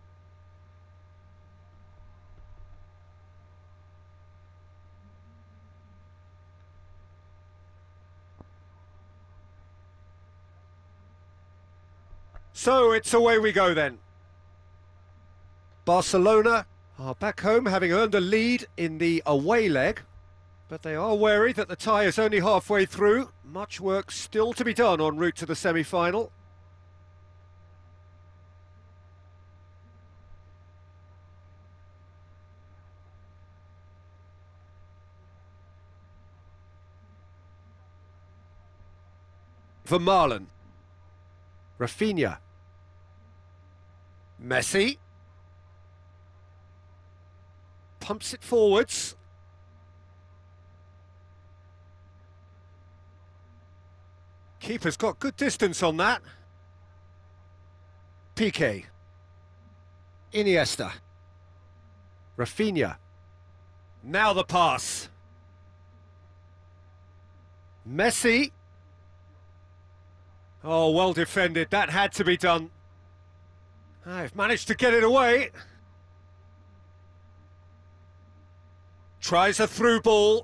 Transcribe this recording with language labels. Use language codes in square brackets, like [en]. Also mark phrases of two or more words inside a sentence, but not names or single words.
[en] So it's away we go then. Barcelona are back home having earned a lead in the away leg, but they are wary that the tie is only halfway through. Much work still to be done en route to the semi-final. Vermaelen. Rafinha. Messi. Pumps it forwards. Keeper's got good distance on that. Piqué. Iniesta. Rafinha. Now the pass. Messi. Oh, well defended. That had to be done. I've managed to get it away. Tries a through ball.